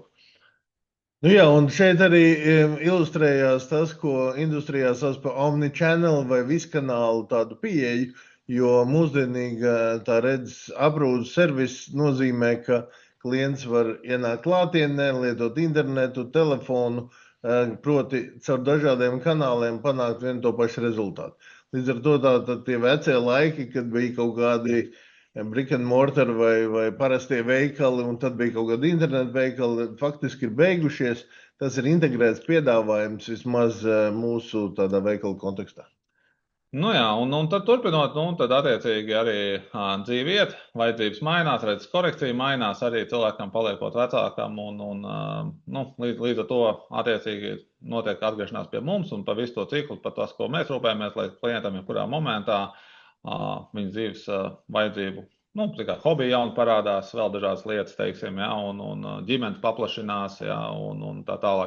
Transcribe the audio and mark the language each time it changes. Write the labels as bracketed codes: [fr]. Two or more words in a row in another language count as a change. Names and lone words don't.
[lv] Jā, un šeit arī ilustrējās tas, ko industrijā sauc par omnichannel vai viskanālu tādu pieeju, jo mūsdienīga tā redzes aprūdes servis nozīmē, ka klients var ienākt klātienē, lietot internetu, telefonu, proti caur dažādiem kanāliem panākt vienu to pašu rezultātu. Līdz ar to tā tie vecie laiki, kad bija kaut kādi [en] brick and mortar [lv] vai parastie veikali, un tad bija kaut kādi internetu veikali, faktiski ir beigušies. Tas ir integrēts piedāvājums vismaz mūsu tādā veikala kontekstā. Un tad turpinot, tad attiecīgi arī dzīve iet, vajadzības mainās, redzes korekcija mainās, arī cilvēkam paliekot vecākam, un līdz ar to attiecīgi notiek atgriešanās pie mums un pa visu to ciklu, pa tas, ko mēs rūpējamies, lai klientam jebkurā momentā viņa dzīves vajadzību, hobija jauni parādās, vēl dažādas lietas, teiksim, ja, un ģimenes paplašinās, ja, un tā tālāk.